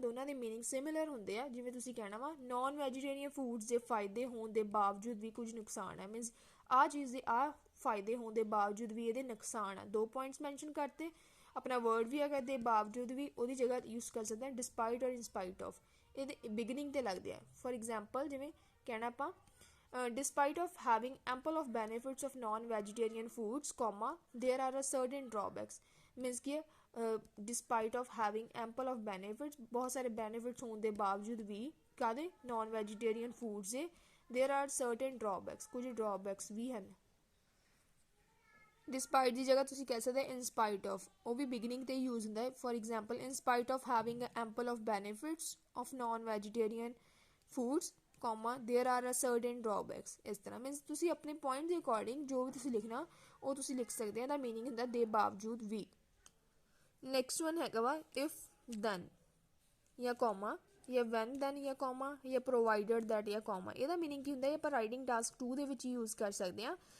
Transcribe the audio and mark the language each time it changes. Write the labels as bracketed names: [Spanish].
[Punjabi] ਦੋਨਾਂ ਦੇ meaning similar ਹੁੰਦੇ ਆ। ਜਿਵੇਂ ਤੁਸੀਂ ਕਹਿਣਾ ਵਾ ਨੋਨ ਵੈਜੀਟੇਰੀਅਨ ਫੂਡਸ ਦੇ ਫਾਇਦੇ ਹੋਣ ਦੇ ਬਾਵਜੂਦ ਵੀ ਕੁਝ ਨੁਕਸਾਨ ਹੈ। ਮੀਨਸ ਆਹ ਚੀਜ਼ ਦੇ ਆਹ ਫਾਇਦੇ ਹੋਣ ਦੇ ਬਾਵਜੂਦ ਵੀ ਇਹਦੇ ਨੁਕਸਾਨ ਆ। ਦੋ ਪੁਆਇੰਟਸ ਮੈਂਸ਼ਨ ਕਰਤੇ, ਆਪਣਾ ਵਰਡ ਵੀ ਹੈਗਾ ਦੇ ਬਾਵਜੂਦ ਵੀ, ਉਹਦੀ ਜਗ੍ਹਾ ਯੂਜ਼ ਕਰ ਸਕਦੇ ਹਾਂ ਡਿਸਪਾਈਟ ਔਰ ਇਨਸਪਾਈਟ ਆਫ। ਇਹਦੇ ਬਿਗਨਿੰਗ 'ਤੇ ਲੱਗਦੇ ਆ। [English] for example [Punjabi] ਜਿਵੇਂ ਕਹਿਣਾ ਆਪਾਂ [English] despite of having ample of benefits of non-vegetarian foods, there are a certain drawbacks। means कि despite of having ample of benefits, [Hindi] बहुत सारे benefits होने के बावजूद भी कादे [English] non-vegetarian foods ਦੇ there are certain drawbacks, [Hindi] कुछ drawbacks भी हैं। [Punjabi] despite ਦੀ ਜਗ੍ਹਾ ਤੁਸੀਂ ਕਹਿ ਸਕਦੇ in spite of, ਉਹ ਵੀ beginning ਤੇ use ਹੁੰਦਾ ਹੈ। [English] for example in spite of having ample of benefits of non-vegetarian foods, there are a certain drawbacks। [Punjabi] ਇਸ ਤਰ੍ਹਾਂ ਮੀਨਸ ਤੁਸੀਂ ਆਪਣੇ ਪੁਆਇੰਟ ਦੇ ਅਕੋਰਡਿੰਗ ਜੋ ਵੀ ਤੁਸੀਂ ਲਿਖਣਾ ਉਹ ਤੁਸੀਂ ਲਿਖ ਸਕਦੇ ਆ। ਇਹਦਾ ਮੀਨਿੰਗ ਹੁੰਦਾ ਦੇ ਬਾਵਜੂਦ ਵੀ। ਨੈਕਸਟ ਵਨ ਹੈਗਾ ਵਾ ਇਫ ਦੈਨ ਜਾਂ ਕੋਮਾ, ਜਾਂ ਵੈਨ ਦੈਨ ਜਾਂ ਕੋਮਾ, ਜਾਂ ਪ੍ਰੋਵਾਈਡਡ ਦੈਟ ਜਾਂ ਕੋਮਾ। ਇਹਦਾ ਮੀਨਿੰਗ ਕੀ ਹੁੰਦਾ, ਇਹ ਆਪਾਂ ਰਾਈਟਿੰਗ ਟਾਸਕ 2 ਦੇ ਵਿੱਚ ਯੂਜ਼ ਕਰ ਸਕਦੇ ਹਾਂ।